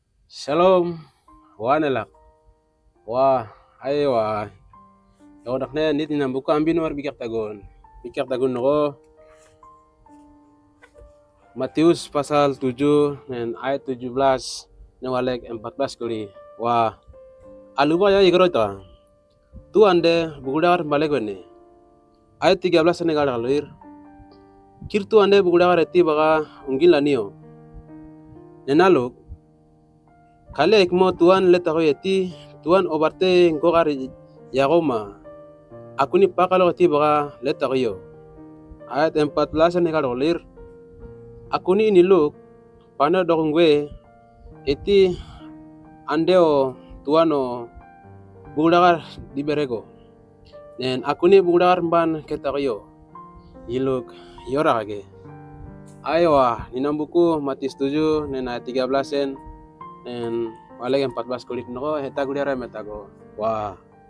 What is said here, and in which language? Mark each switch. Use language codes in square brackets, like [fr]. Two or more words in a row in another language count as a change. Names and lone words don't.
[dnw] Shalom, wanelak. Wah, ayo wah. Yodak na nit na buka ambin war bikak tagon. Bikak tagon noko Matius [id] pasal 7 dan ayat 17 [dnw] walek 14 kali. Wah, aluba ya igro ta. Tu ande bugudar balik wene. Ayat 13 ne gada kaluir. Kirtu ande bugudar eti baga ungil lanio. Nenaluk kale ikmo tuan letako eti tuan obarte ngokar yagoma. Aku ni pakalo eti baga letako yo. Ayat 14 ne gada kaluir. Aku ni iniluk pana dokungwe eti andeo tuano bugudar diberego. Nen aku ni bugudar mban ketakiyo. Iluk yora kage. Ayo ninam buku Matius 7 nen ayat 13 nen walek 14 kulit noko heta guliara metago. Wah.